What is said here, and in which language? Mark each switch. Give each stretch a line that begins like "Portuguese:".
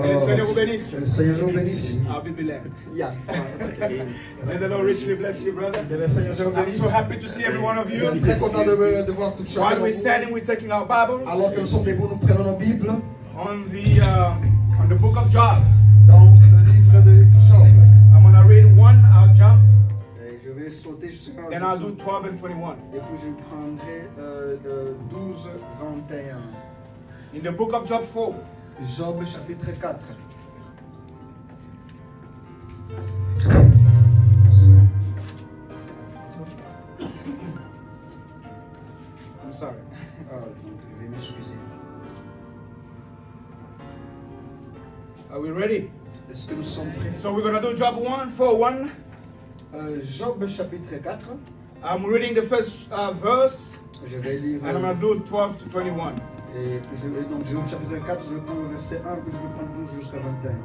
French: Le Seigneur vous bénisse. Le Seigneur vous bénisse.
English: I'll be blessed. Yeah. May the Lord richly bless you, brother.
French: Le Seigneur vous
English: I'm
French: bénisse.
English: so happy to see every one of you.
French: Très content de voir tout chacun.
English: While we're standing, we're taking our Bibles
French: Alors que nous sommes debout, nous prenons nos Bibles
English: on the book of Job.
French: dans le livre de Job.
English: I'm going to read one, I'll jump,
French: Et je vais sauter jusqu'à
English: and I'll do 12 and 21.
French: et puis je prendrai de 12, 21.
English: In the book of Job 4,
French: Job chapitre 4.
English: I'm sorry.
French: Donc je vais m'excuser.
English: Are we ready?
French: Est-ce que nous sommes prêts?
English: So we're going to do Job 1, 4, 1.
French: Job chapitre 4.
English: I'm reading the first verse,
French: Je vais lire.
English: and I'm going to do 12 to 21.
French: Et donc Job chapitre 4, je vais prendre le verset 1, puis je vais prendre 12 jusqu'à 21.